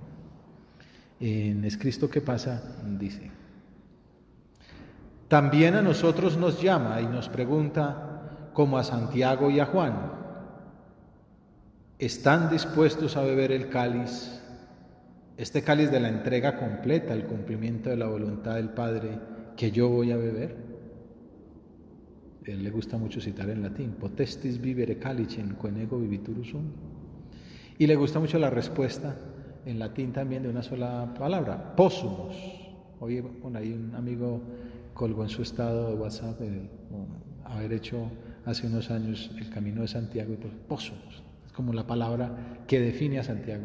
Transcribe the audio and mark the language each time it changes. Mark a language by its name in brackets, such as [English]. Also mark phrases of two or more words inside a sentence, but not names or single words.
[Spanish] En Es Cristo que pasa, dice, también a nosotros nos llama y nos pregunta, como a Santiago y a Juan, ¿están dispuestos a beber el cáliz? Este cáliz de la entrega completa, el cumplimiento de la voluntad del Padre que yo voy a beber. A él le gusta mucho citar en latín, [Latin] potestis vivere calicem quem ego vivitur sum. [Spanish] Y le gusta mucho la respuesta en latín también de una sola palabra, possumus. Hoy ahí un amigo colgó en su estado de WhatsApp haber hecho hace unos años el Camino de Santiago, y pues possumus, es como la palabra que define a Santiago.